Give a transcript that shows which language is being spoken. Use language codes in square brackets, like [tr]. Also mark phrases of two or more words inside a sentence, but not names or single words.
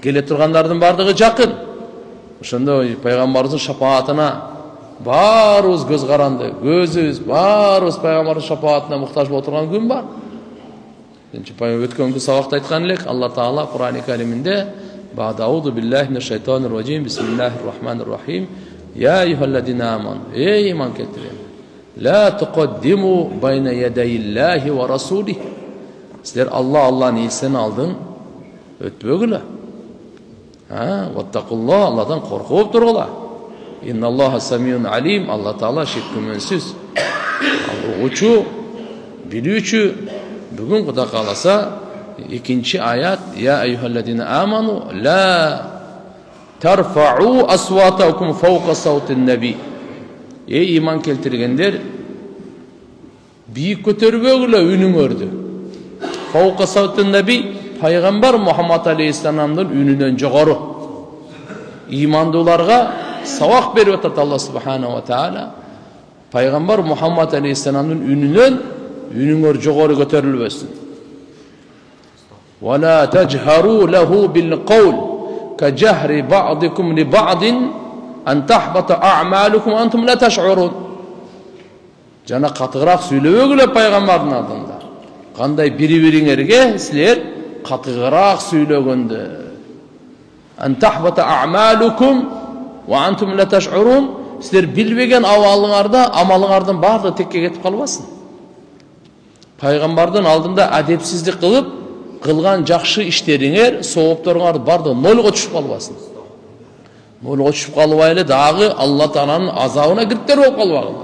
[ky] келе тургандардын бардыгы жакын. Ошондо пайгамбарыбыздын шапаатына баарыбыз көз каранды, көзүбүз баарыбыз пайгамбардын шапаатына муктаж болуп турган күн бар. Өткөнкү сабакта айткан элек, Алла Таала Кур'ан-ы Кариминде [ar] أعوذ بالله من الشيطان الرجيم بسم الله الرحمن الرحيم. يا أيها الذين آمنوا, [ky] эй иман келтирген. [ar] لا تقدموا بين يدي الله ورسوله. [ky] Силер Аллахнын элчисин алдын өтпөгүлө. Ваттакуллах, Алладан коркуп тургула. [ar] إن الله سميع عليم, [ky] Алла Таала шеккүмөнсүз. Угучу, билүүчү. Бүгүн Кудай кааласа, экинчи аят: [ar] يا أيها الذين آمنوا لا ترفعوا أصواتكم فوق صوت النبي. [ky] Эй иман келтиргендер, бийик көтөрбөгүлө үнүңөрдү. [ar] فوق صوت النبي, [ky] пайгамбар Мухаммад алейхиссаламдын үнүнөн жогору. Имандууларга сабак берип атат Алла [ar] سبحانه وتعالى. [ky] Пайгамбар Мухаммад алейхиссаламдын үнүнөн үнүңөр жогору көтөрүлбөсүн. [ar] ولا تجهروا له بالقول كجهر بعضكم لبعض أن تحبط أعمالكم أنتم لا تشعرون. [ky] Жана катыгыраак сүйлөбөгүлө пайгамбардын алдында. Кандай бири-бириңерге силер катыгыраак сүйлөгөндө. [ar] أن تحبط أعمالكم وأنتم لا تشعرون. [ky] Силер билбеген амалыңардын баардыгы текке кетип калбасын. Пайгамбардын алдында адепсиздик кылып, кылган жакшы иштериңер, соопторуңар барды нолго түшүп калбасын. Нолго түшүп калбай эле дагы Алла Тааланын азабына кириптер болуп калбагыла.